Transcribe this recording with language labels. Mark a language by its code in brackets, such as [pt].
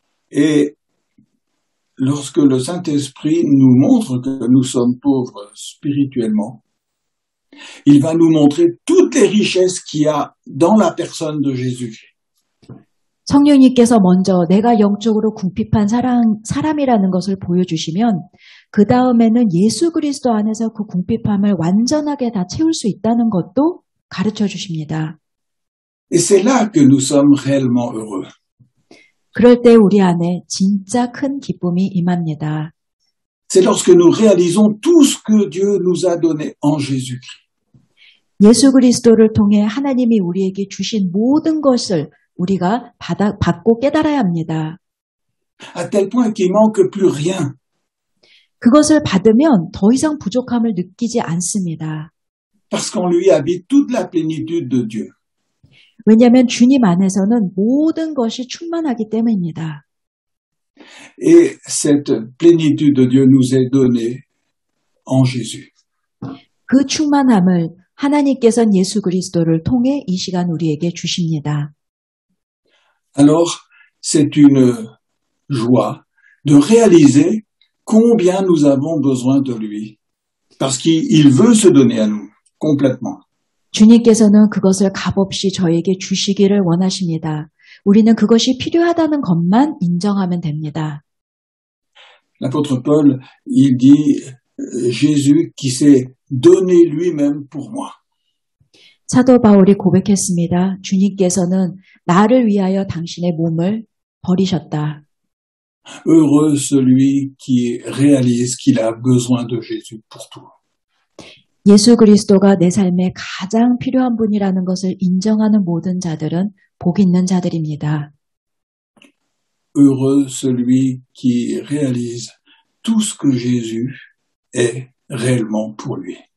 [fr] Et lorsque le Saint-Esprit nous montre que nous sommes pauvres spirituellement, il va nous montrer toutes les richesses qu'il y a dans la personne de Jésus. [ko] 성령님께서 먼저 내가 영적으로 궁핍한 사람이라는 것을 보여주시면 그 다음에는 예수 그리스도 안에서 그 궁핍함을 완전하게 다 채울 수 있다는 것도 가르쳐 주십니다. [fr] Et c'est là que nous sommes réellement heureux. [ko] 그럴 때 우리 안에 진짜 큰 기쁨이 임합니다. [fr] C'est lorsque nous réalisons tout ce que Dieu nous a donné en Jésus-Christ. [ko] 예수 그리스도를 통해 하나님이 우리에게 주신 모든 것을 우리가 받고 깨달아야 합니다. [fr] À tel point qu'il manque plus rien. [ko] 그것을 받으면 더 이상 부족함을 느끼지 않습니다. [fr] Parce qu'en lui habite toute la plénitude de Dieu. [ko] 왜냐하면 주님 안에서는 모든 것이 충만하기 때문입니다. [fr] Et cette plénitude de Dieu nous est donnée en Jésus. [ko] 그 충만함을 하나님께서는 예수 그리스도를 통해 이 시간 우리에게 주십니다. [fr] Alors, c'est une joie de réaliser combien nous avons besoin de lui. Parce qu'il veut se donner à nous, complètement. [ko] 주님께서는 그것을 값없이 저에게 주시기를 원하십니다. 우리는 그것이 필요하다는 것만 인정하면 됩니다. [fr] L'apôtre Paul, il dit Jésus qui s'est donné lui-même pour moi. [ko] 사도 바울이 고백했습니다. 주님께서는 나를 위하여 당신의 몸을 버리셨다. [fr] Heureux celui qui réalise qu'il a besoin de Jésus pour tout. [ko] 예수 그리스도가 내 삶에 가장 필요한 분이라는 것을 인정하는 모든 자들은 복 있는 자들입니다. [fr] Heureux celui qui réalise tout ce que Jésus est réellement pour lui.